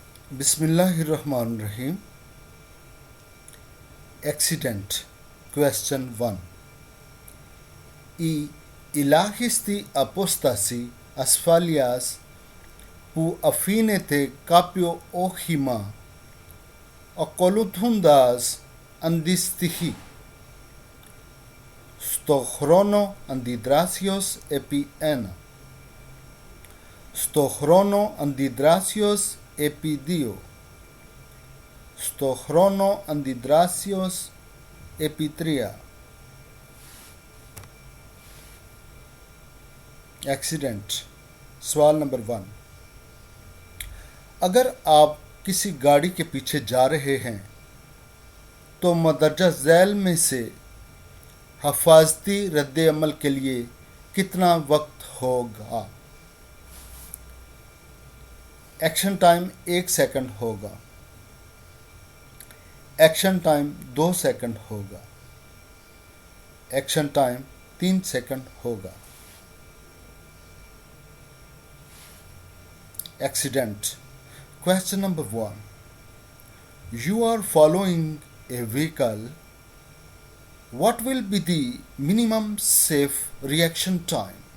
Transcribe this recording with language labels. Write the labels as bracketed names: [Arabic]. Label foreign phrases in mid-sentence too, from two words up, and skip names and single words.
[Arabic] بسم الله الرحمن الرحيم. [English] Accident. Question 1. [Greek] Η ελάχιστη απόσταση ασφαλείας που αφήνεται κάποιο όχημα ακολουθώντας αντιστοιχεί στο χρόνο αντιδράσεως επί 1, στο χρόνο αντιδράσεως επί 2, στο χρόνο αντιδράσεως επί 3. [Urdu] एक्सीडेंट. سوال نمبر 1. اگر آپ کسی گاڑی کے پیچھے جا رہے ہیں تو مندرجہ ذیل میں سے حفاظتی ردِ عمل کے لیے کتنا وقت ہوگا? [English] action time [Urdu] 1 سیکنڈ ہوگا, [English] action time [Urdu] 2 سیکنڈ ہوگا, [English] action time [Urdu] 3 سیکنڈ ہوگا. [English] Accident. Question number 1. You are following a vehicle. What will be the minimum safe reaction time?